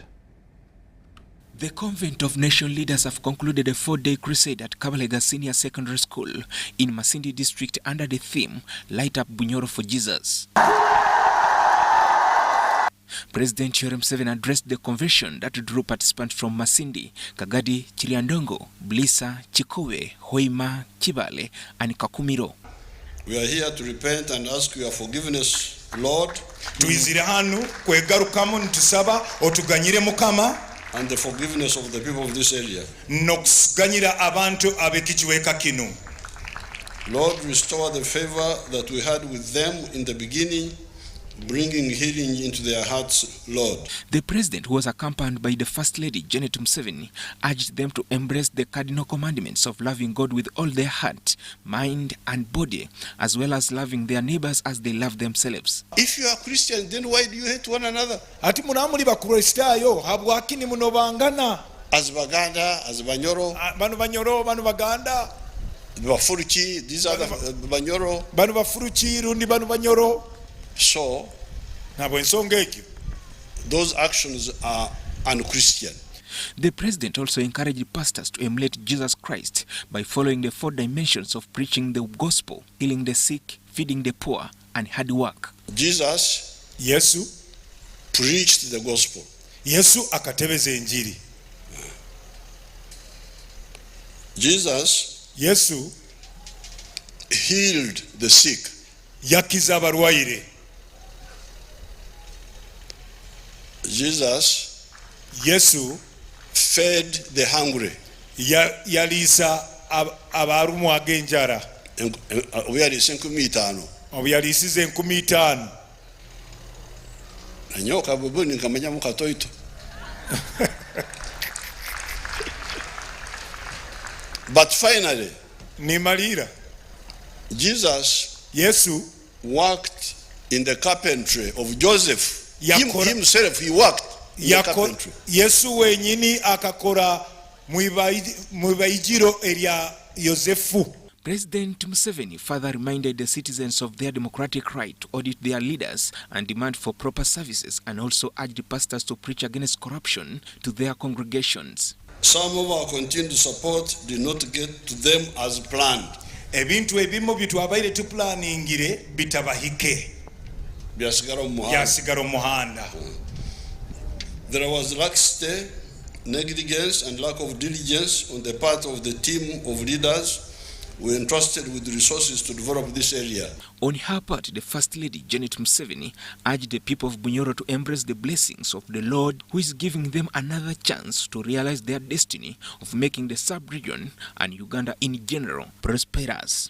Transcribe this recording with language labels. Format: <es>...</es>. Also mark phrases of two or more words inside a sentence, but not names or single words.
<en>The Convent of Nation leaders have concluded a 4-day crusade at Kabalega Senior Secondary School in Masindi District under the theme, Light Up Bunyoro for Jesus. President Yoweri Museveni addressed the convention that drew participants from Masindi, Kagadi, Chiliandongo, Blissa, Chikowe, Hoima, Chibale, and Kakumiro. We are here to repent and ask your forgiveness, Lord.</en> <nyo>Tuizire hanu kwegarukamu ntusaba otuganyire Mukama</nyo> <en>and the forgiveness of the people of this area.</en> <nyo>Nokuganyira abantu abekichiweka kinu.</nyo> <en>Lord, restore the favor that we had with them in the beginning, bringing healing into their hearts, Lord. The President, who was accompanied by the First Lady, Janet Museveni, urged them to embrace the cardinal commandments of loving God with all their heart, mind, and body, as well as loving their neighbors as they love themselves. If you are Christian, then why do you hate one another?</en> <nyo>Ati munamuli bakristayo habwakini munobangana.</nyo> <en>As Baganda, as Banyoro.</en> <nyo>Banu Banyoro, Banu Baganda. Bafuruchi,</nyo> <en>these are the Banyoro.</en> <nyo>Banu Bafuruchi, Rundi Banu Banyoro.</nyo> <en>So, those actions are unchristian. The President also encouraged pastors to emulate Jesus Christ by following the 4 dimensions of preaching the gospel, healing the sick, feeding the poor, and hard work. Jesus Yesu preached the gospel.</en> <nyo>Yesu akatebeza injili.</nyo> <en>Jesus Yesu healed the sick.</en> <nyo>Yakiza abarwaire. Jesus Yesu fed the hungry. Yalisa abarumu agenjara. Obuyalise 5,000. Obuyalisize 5,000. Nanyoka bubuni nkamanya mukatoito.</nyo> <en>But finally,</en> <nyo>nimalira,</nyo> <en>Jesus Yesu worked in the carpentry of Joseph. Himself, he worked in the carpentry.</en> <nyo>Yesu wenyini akakora mubaijiro eria Yosefu.</nyo> <en>President Museveni further reminded the citizens of their democratic right to audit their leaders and demand for proper services, and also urged pastors to preach against corruption to their congregations. Some of our continued support did not get to them as planned.</en> <nyo>Ebintu ebimu bitwabaire tuplaningire bitabahike. Byasigara muhanda.</nyo> <en>There was laxity, negligence, and lack of diligence on the part of the team of leaders were entrusted with the resources to develop this area. On her part, the First Lady, Janet Museveni, urged the people of Bunyoro to embrace the blessings of the Lord, who is giving them another chance to realize their destiny of making the sub-region and Uganda in general prosperous.</en>